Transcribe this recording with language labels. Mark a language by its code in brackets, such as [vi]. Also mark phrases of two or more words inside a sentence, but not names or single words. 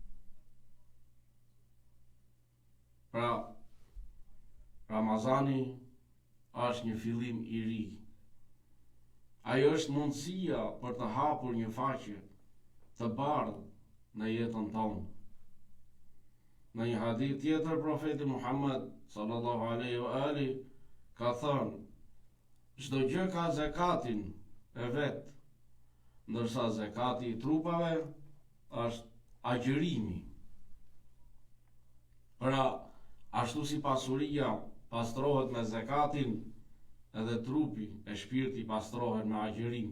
[sq] Pra, Ramazani është një fillim i ri. Ai është mundësia për të hapur një faqe të bardhë në jetën tonë. Në një hadith tjetër, profeti Muhammad [ar] صلى الله عليه وآل [sq] ka thënë: çdo gjë ka zakatin e vet, ndërsa zakati i trupave është agjërimi. Pra, ashtu si pasuria pastrohet me zakatin, edhe trupi e shpirti pastrohet me agjërim.